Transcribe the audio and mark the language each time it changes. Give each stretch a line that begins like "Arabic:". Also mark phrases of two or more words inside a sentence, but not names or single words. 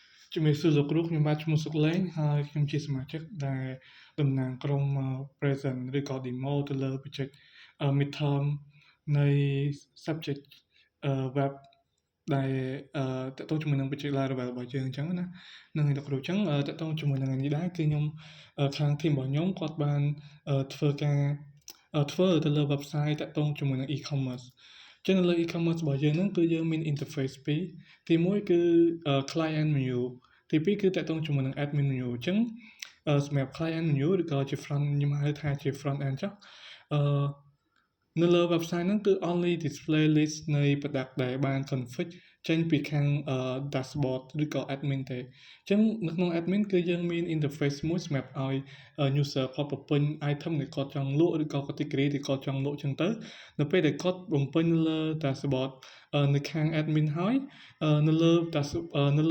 Khmer: ជំរាបសួរលោកគ្រូខ្ញុំបាទឈ្មោះសុកលេងហើយខ្ញុំជាសមាជិកដែលតំណាងក្រុម present ឬក៏ demo ទៅលើ
English: project midterm
Khmer: នៃ
English: subject web
Khmer: ដែលតកតងជាមួយនឹង project Laravel របស់យើងអញ្ចឹងណានឹងលោកគ្រូអញ្ចឹងតកតងជាមួយនឹងនេះដែរគឺខ្ញុំខាង team របស់ខ្ញុំគាត់បានធ្វើទៅលើ website តកតងជាមួយនឹង e-commerce ចឹងនៅលើ e-commerce របស់យើង ហ្នឹងគឺយើងមាន interface ពីរទី1គឺ
English: client menu
Khmer: ទី2គឺតកតងជាមួយនឹង
English: admin menu
Khmer: អញ្ចឹងសម្រាប់
English: client menu
Khmer: ឬក៏ជា front ខ្ញុំហៅថាជា
English: front end
Khmer: ចុះនៅលើ website ហ្នឹងគឺ
English: only display list
Khmer: នៃ product ដែលបាន config ចេញពីខាង dashboard ឬក៏ admin ទេ អញ្ចឹងនៅក្នុង admin គឺយើងមាន interface មួយសម្រាប់ឲ្យ user គាត់បំពេញ item ដែលគាត់ចង់លក់ឬក៏ category ដែលគាត់ចង់លក់អញ្ចឹងទៅនៅពេលដែលគាត់បំពេញលើ dashboard នៅខាង admin ហើយនៅលើ